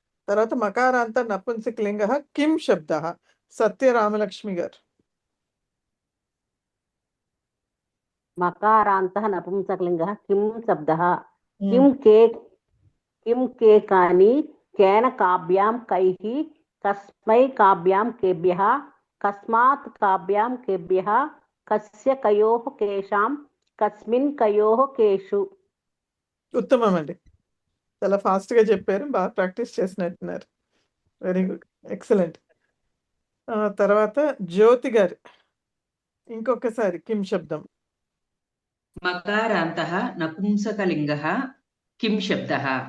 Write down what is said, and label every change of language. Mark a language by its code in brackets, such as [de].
[te] తర్వాత [sa] మకారాంత నపుంసకలింగः కిం శబ్దः. [te] సత్యరామలక్ష్మి గారు. [sa] మకారాంతః నపుంసకలింగः కిం శబ్దः. किं के कानि केन काभ्यां कैः कस्मै काभ्यां केभ्यः कस्मात् काभ्यां केभ्यः कस्य कयोः केषां कस्मिन् कयोः केषु. [te] ఉత్తమం అండి. చాలా ఫాస్ట్గా చెప్పారు, బాగా ప్రాక్టీస్ చేసినట్టున్నారు. Very good, excellent. తర్వాత జ్యోతి గారు ఇంకొకసారి కిం శబ్దం. [sa] మకారాంతః నపుంసకలింగः కిం శబ్దः.